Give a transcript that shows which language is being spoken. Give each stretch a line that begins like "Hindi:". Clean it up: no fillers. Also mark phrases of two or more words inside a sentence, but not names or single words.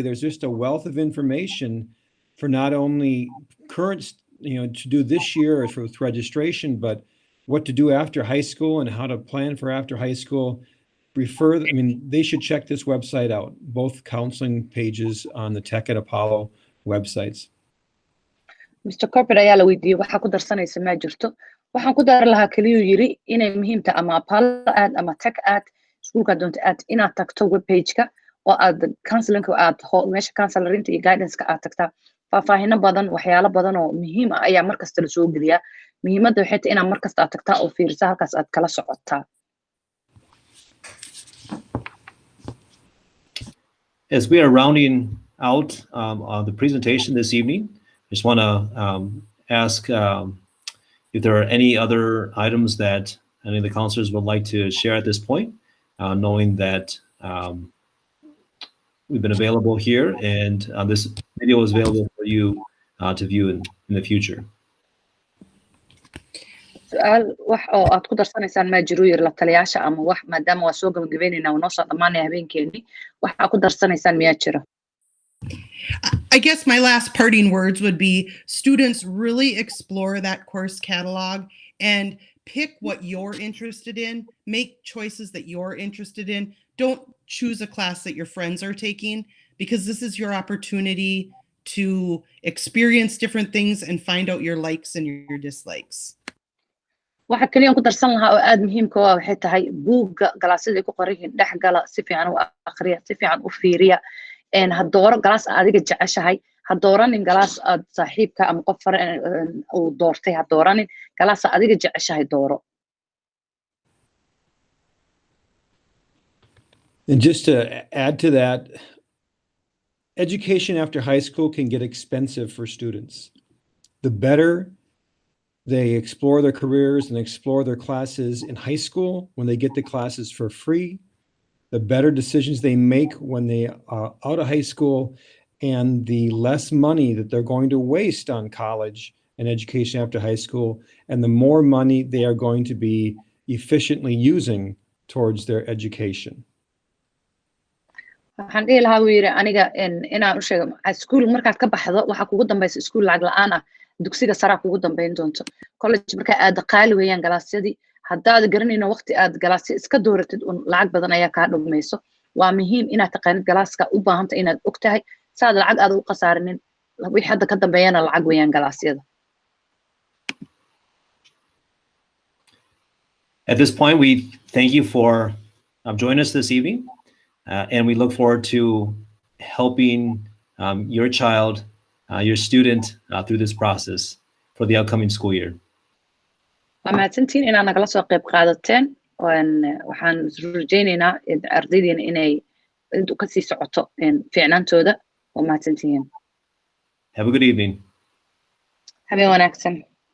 English: There's just a wealth of information for not only current, to do this year with registration, but what to do after high school and how to plan for after high school. They should check this website out, both counseling pages on the Tech and Apollo websites. Mr.
Somali: Corbett ayaa la weydiiyey waxaa ku darsanaysa ma jirto waxaan ku dar lahaa kaliya yiri inay muhiim tahay ama Apollo aad ama Tech aad iskuulka doonto aad inaad tagto
English: web page-ka
Somali: oo aad counseling-ka aad meesha counselorinta iyo guidance-ka aad tagtaa faahfaahin badan waxyaalo badan oo muhiim ah ayaa markasta la soo geliyaa muhiimadda waxay tahay inaad markasta aad tagtaa oo fiirisa halkaas aad kala socotaa.
English: As we are rounding out on the presentation this evening, I just want to ask if there are any other items that any of the counselors would like to share at this point, knowing that we've been available here and this video is available for you to view in the future.
Somali: su'aal wax oo aad ku darsanaysaan ma jiro yir la taliyaasha ama wax maadaama waa soo gabagabeynayna oo noo soo dhamaanaya habeenkeeni wax aad ku darsanaysaan miyaa jira?
English: I guess my last parting words would be students really explore that course catalog and pick what you're interested in, make choices that you're interested in. Don't choose a class that your friends are taking, because this is your opportunity to experience different things and find out your likes and your dislikes.
Somali: waxa kaliya ku darsan lahaa oo aad muhiimka ah waxay tahay buugga galaasyada ku qoran yihiin dhex gala si fiican u akhriya si fiican u fiiriya ha dooro galaas adiga jeceshahay ha dooranin galaas aad saaxiibka ama qof uu doortay ha dooranin galaas adiga jeceshahay dooro.
English: And just to add to that, education after high school can get expensive for students. The better they explore their careers and explore their classes in high school when they get the classes for free, the better decisions they make when they are out of high school, and the less money that they're going to waste on college and education after high school, and the more money they are going to be efficiently using towards their education.
Somali: waxaan dhihi lahaa wuu yiri aniga inaan u sheego iskuul markaad ka baxdo waxa kugu dambaysa iskuul lacag la'aan ah dugsiga sare kugu dambeyn doonto college marka aad qaali weeyaan galaasyadii haddaad garanayno waqti aad galaasyo iska dooratid lacag badan ayaa kaa dhumayso waa muhiim inaad taqaanid galaaska u baahanta inaad ogtahay saad lacag aad u qasaarinin wixii hadda ka dambeeyana lacag weeyaan galaasyada.
English: At this point, we thank you for joining us this evening. And we look forward to helping your child, your student through this process for the upcoming school year.
Somali: Waa mahadsantiin inaad nagala soo qayb qaadateen waxaan rajaynaynaa ardaydeena inay ka sii socoto fiicnaantooda. Waa mahadsantiin.
English: Have a good evening.
Somali: Habeen wanaagsan.